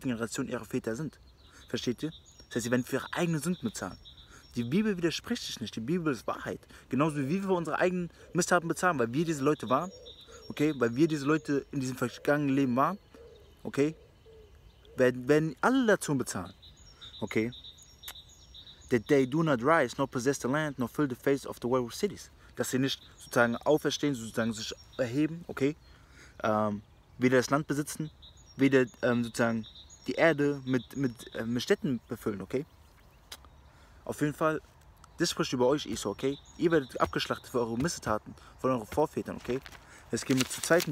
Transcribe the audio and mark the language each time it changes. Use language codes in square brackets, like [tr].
[de] Generation ihrer Väter sind. Versteht ihr? Das heißt, sie werden für ihre eigenen Sünden bezahlen. Die Bibel widerspricht sich nicht, die Bibel ist Wahrheit. Genauso wie wir für unsere eigenen Misstaten bezahlen, weil wir diese Leute waren, okay, weil wir diese Leute in diesem vergangenen Leben waren, okay, werden alle dazu bezahlen, okay. [en] That they do not rise, nor possess the land, nor fill the face of the world with cities. [de] Dass sie nicht sozusagen auferstehen, sozusagen sich erheben, okay, weder das Land besitzen, weder sozusagen die Erde mit Städten befüllen, okay. Auf jeden Fall, das spricht über euch, Esau, okay? Ihr werdet abgeschlachtet für eure Missetaten von euren Vorvätern, okay? Jetzt gehen wir zu 2.